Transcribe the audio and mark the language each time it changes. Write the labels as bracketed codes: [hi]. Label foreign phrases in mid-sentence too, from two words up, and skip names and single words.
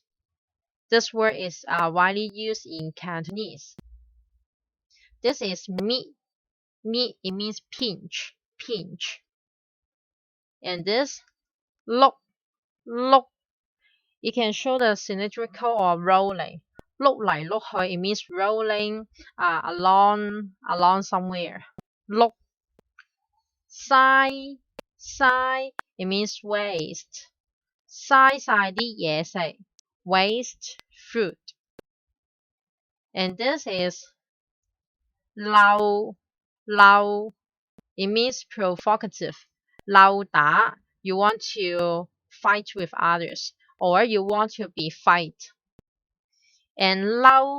[en] This word is widely used in Cantonese. This is 搣. It means pinch. And this 碌. It can show the symmetrical or rolling. [yue] 碌嚟碌去, [en] it means rolling along somewhere. [yue] 碌. 嘥, [en] it means waste. [yue] 嘥晒啲嘢食 [en] waste food. And this is 嬲. It means provocative. [yue] 嬲打, [en] you want to fight with others or you want to be fight.